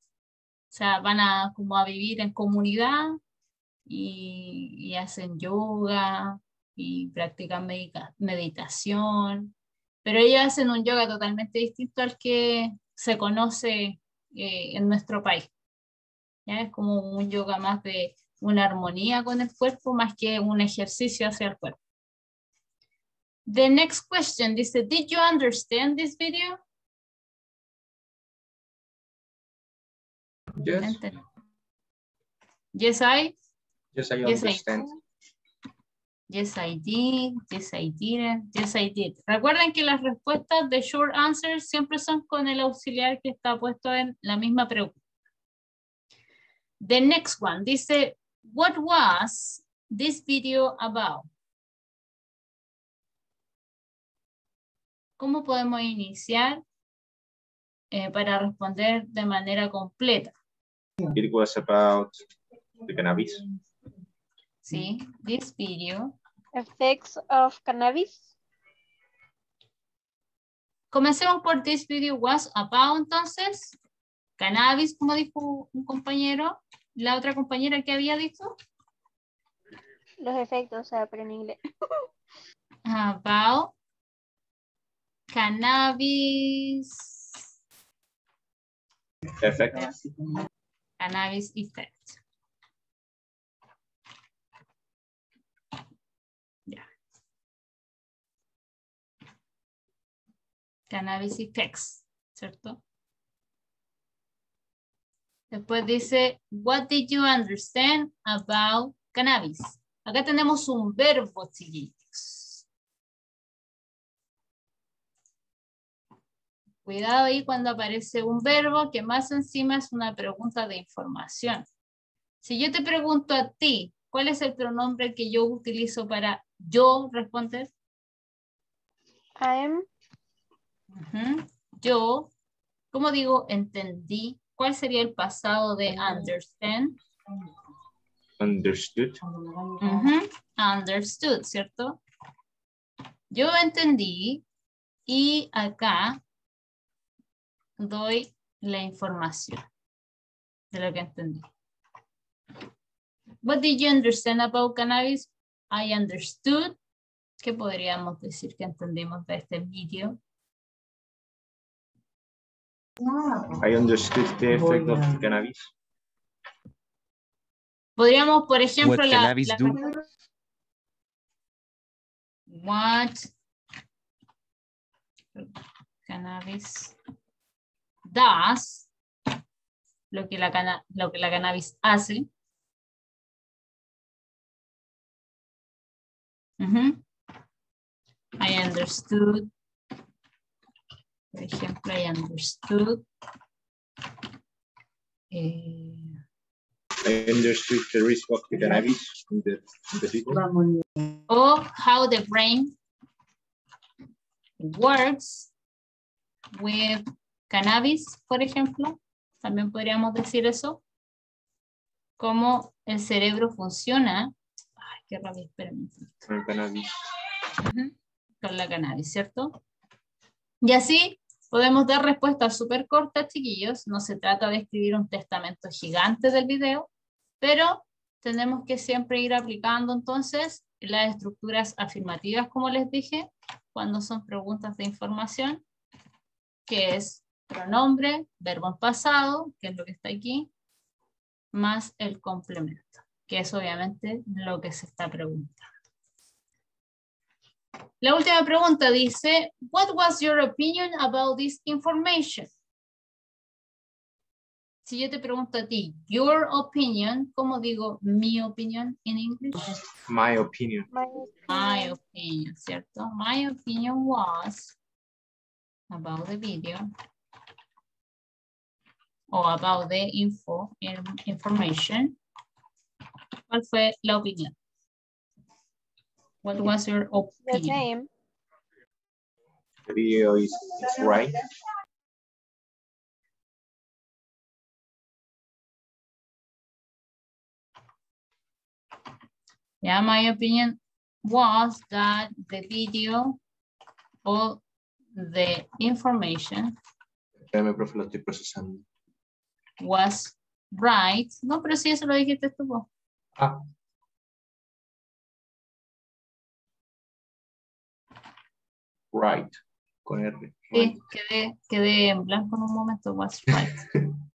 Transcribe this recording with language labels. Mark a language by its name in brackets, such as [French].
[Spanish] O sea, van como a vivir en comunidad y hacen yoga y practican meditación, pero ellos hacen un yoga totalmente distinto al que se conoce en nuestro país. ¿Ya? Es como un yoga más de una armonía con el cuerpo, más que un ejercicio hacia el cuerpo. [English] The next question [Spanish] dice, [English] did you understand this video? Yes. Yes, I? Yes, I Yes, I understand. do. Yes, I did. Yes, I didn't. Yes, I did. [Spanish] Recuerden que las respuestas de [English] short answers [Spanish] siempre son con el auxiliar que está puesto en la misma pregunta. [English] The next one [Spanish] dice, [English] what was this video about? [Spanish] ¿Cómo podemos iniciar para responder de manera completa? [English] It was about the cannabis. [Spanish] Sí, [English] this video. Effects of cannabis. [Spanish] Comencemos por [English] this video was about, [Spanish] entonces. Cannabis, como dijo un compañero. La otra compañera que había dicho. Los efectos, o sea, pero en inglés. [English] About cannabis. Effect. Cannabis effect. [Spanish] Ya. [English] Cannabis effects, [Spanish] ¿cierto? Después dice, [English] what did you understand about cannabis? [Spanish] Acá tenemos un verbo, chiquillos. Cuidado ahí cuando aparece un verbo que más encima es una pregunta de información. Si yo te pregunto a ti, ¿cuál es el pronombre que yo utilizo para yo responder? [English] I am. [Spanish] Yo, ¿cómo digo entendí? ¿Cuál sería el pasado de understand? [English] Understood. Understood, [Spanish] ¿cierto? Yo entendí Y acá doy la información de lo que entendí. [English] What did you understand about cannabis? I understood. [Spanish] ¿Qué podríamos decir que entendimos de este vídeo? [English] I understood the effect of cannabis. [Spanish] Podríamos, por ejemplo, [English] What cannabis do? What cannabis does, [Spanish] lo que la cannabis hace. [English] I understood. [Spanish] Por ejemplo, [English] I understood. I understood the risk of the cannabis in the people. O how the brain works with cannabis, [Spanish] por ejemplo. También podríamos decir eso. Cómo el cerebro funciona. Ay, qué rabia, espérame. Con el cannabis. Con la cannabis, ¿cierto? Y así podemos dar respuestas súper cortas, chiquillos. No se trata de escribir un testamento gigante del video, pero tenemos que siempre ir aplicando entonces las estructuras afirmativas, como les dije, cuando son preguntas de información, que es pronombre, verbo en pasado, que es lo que está aquí, más el complemento, que es obviamente lo que se está preguntando. La última pregunta dice, [English] what was your opinion about this information? [Spanish] Si yo te pregunto a ti, [English] your opinion, [Spanish] ¿cómo digo mi opinión en inglés? [English] My opinion. My opinion, [Spanish] ¿cierto? [English] My opinion was about the video [Spanish] o [English] about the information. [Spanish] ¿Cuál fue la opinión? [English] What was your The opinion? same. The video is right. Yeah, my opinion was that the video or the information [Spanish] Espérame, profe, lo estoy procesando. [English] was right. [Spanish] No, pero sí, eso lo dijiste tú. Vos. Ah. [English] Right. [Spanish] Con R. Sí, quedé en blanco en un momento. [English] Was right.